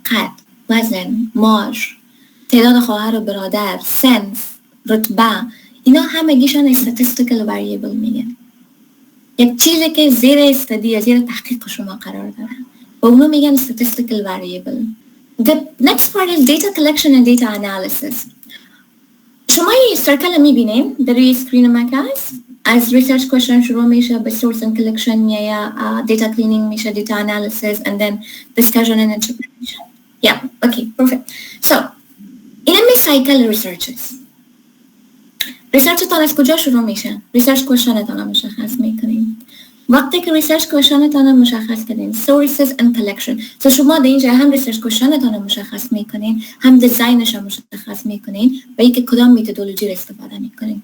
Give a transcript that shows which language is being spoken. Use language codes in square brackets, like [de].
[fa] قد، وزن، معاش، تعداد خواهر و برادر، صنف، رتبه، اینا همگیشون statistical variable میگن. یک چیزی که زیر استدی، زیر تحقیق شما قرار داره. و اونو میگن statistical variable. [en] The next part is data collection and data analysis. [fa] شما این سرکل میبینین در روی اسکرین مک هست. [en] از research question [fa] شروع میشه به [en] source and collection یا data cleaning میشه data analysis and then discussion and interpretation. Yeah, okay, perfect. So, [fa] این می [en] cycle researches. [fa] ریسرچتان از کجا شروع میشه؟ ریسرچ کوشنتان مشخص میکنین. وقتی که ریسرچ کوشنتان مشخص کردین [en] sources and collection. [fa] So شما در اینجا هم ریسرچ کوشنتان مشخص میکنین، هم دیزاینش مشخص میکنین و اینکه کدام میتدولوژی را استفاده میکنین.